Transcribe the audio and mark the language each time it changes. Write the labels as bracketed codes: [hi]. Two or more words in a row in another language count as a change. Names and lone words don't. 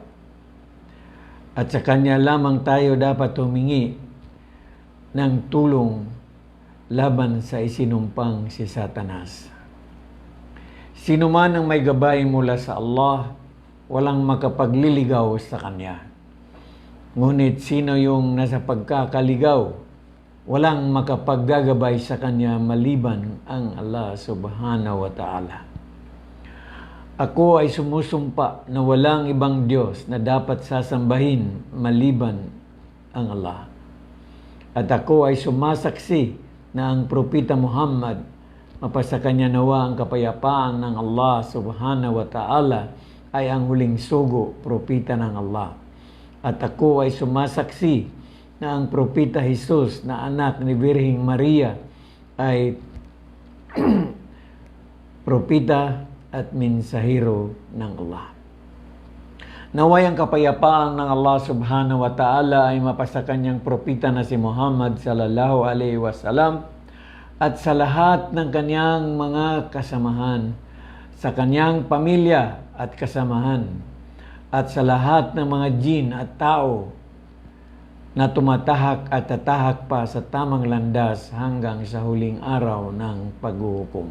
[tl] At sa Kanya lamang tayo dapat humingi ng tulong laban sa isinumpang si Satanas. Sino man ang may gabay mula sa Allah, walang makapagliligaw sa Kanya. Ngunit sino yung nasa pagkakaligaw, walang makapaggagabay sa Kanya maliban ang Allah [ar] سبحانه وتعالى. [tl] Ako ay sumusumpa na walang ibang Diyos na dapat sasambahin maliban ang Allah. At ako ay sumasaksi na ang Propeta Muhammad, mapasa kanya nawa ang kapayapaan ng Allah [ar] سبحانه وتعالى, [tl] ay ang huling sugo, propeta ng Allah. At ako ay sumasaksi na ang Propeta Jesus na anak ni Birheng Maria ay propeta at mensahero ng Allah. Naway ang kapayapaan ng Allah [ar] سبحانه وتعالى [tl] ay mapasa kanyang propeta na si Muhammad [ar] صلى الله عليه وسلم [tl] at sa lahat ng kanyang mga kasamahan, sa kanyang pamilya at kasamahan, at sa lahat ng mga jin at tao na tumatahak at tatahak pa sa tamang landas hanggang sa huling araw ng paghuhukom.